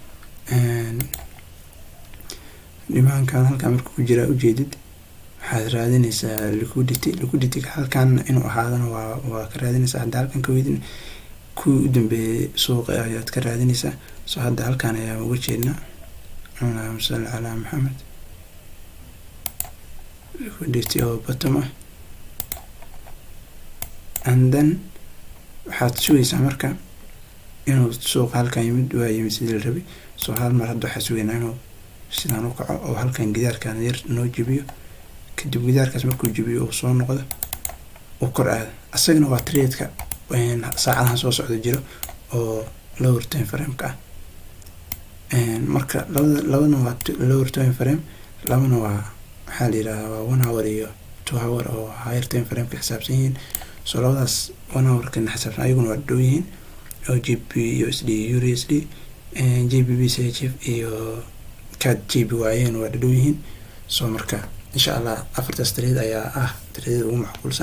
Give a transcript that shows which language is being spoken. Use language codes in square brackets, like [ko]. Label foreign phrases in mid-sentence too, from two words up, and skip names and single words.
[so] dhimaankan halkan markuu ku jira ujeedid waxaad raadinaysaa liquidity halkan inuu ahaadana waa ka raadinaysaa. hadda halkan ka weydin kuwii u dambeeyay suuqa ayaad ka raadinaysaa. so hadda halkan ayaa uga jeednaa. [ar] اللهم صل على محمد. [so] liquidity oo bottom ah. [en] and then [so] waxaad sugaysaa marka inuu suuqa halkan yimid sidii la rabay. so hal mar hadda waxaa sugaynaa inuu sidaan u kaco oo halkan gidaarkan yar noo jabiyo. kadib gidaarkaas markuu jabiyo uu soo noqdo uu kor aado. asagana waa trade-ka saacadahan soo socda jiro oo [en] lower time frame-ka [so] ah. marka labadana waa [en] lower time frame, [so] labana waa waxaa la yiraahdaa waa 1 hour iyo 2 hour oo [en] higher time frame-ka [so] xisaabsan yihiin. so labadaas 1 hour-kan xisaabsan ayaguna waa dhow yihiin oo GBP USD USD JBP CHF iyo CAD JPY waa dhow yihiin. so marka [ar] إن شاء الله [so] afartaas trade ayaa ah trade ugu macquulsan.